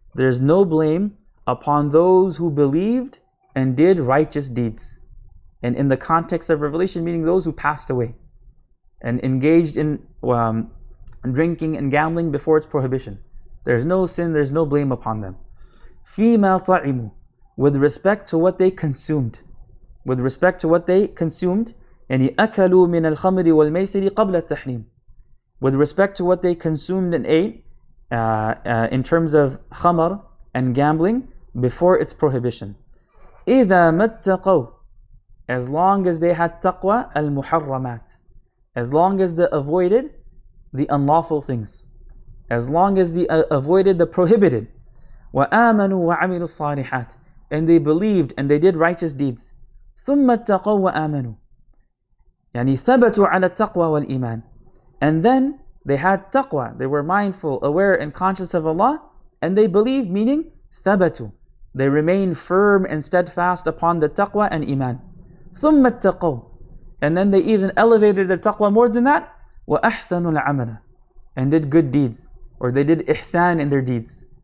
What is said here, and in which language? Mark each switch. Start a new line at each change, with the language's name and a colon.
English: there's no blame upon those who believed and did righteous deeds. And in the context of revelation, meaning those who passed away and engaged in drinking and gambling before its prohibition. There's no sin, there's no blame upon them. فِيمَا طَعِمُوا, with respect to what they consumed.
Arabic: With respect to what they consumed, يعني أكلوا من الخمر والميسر قبل التحريم.
English: With respect to what they consumed and ate in terms of khamar and gambling before its prohibition. إِذَا مَتَّقَوْا, as long as they had taqwa al-muharramat, as long as they avoided the unlawful things, as long as they avoided the prohibited. وَآمَنُوا وَعَمِلُوا الصَّالِحَاتِ, and they believed and they did righteous deeds.
Arabic: ثُمَّ اتَّقَوْا وَآمَنُوا, يعني ثبتوا على التقوى والإيمان.
English: And then they had taqwa, they were mindful, aware and conscious of Allah, and they believed, meaning ثبتوا, they remained firm and steadfast upon the taqwa and iman. ثُمَّ اتَّقَوْا, and then they even elevated their taqwa more than that. وَأَحْسَنُوا الْعَمَلَ, and did good deeds, or they did ihsan in their deeds.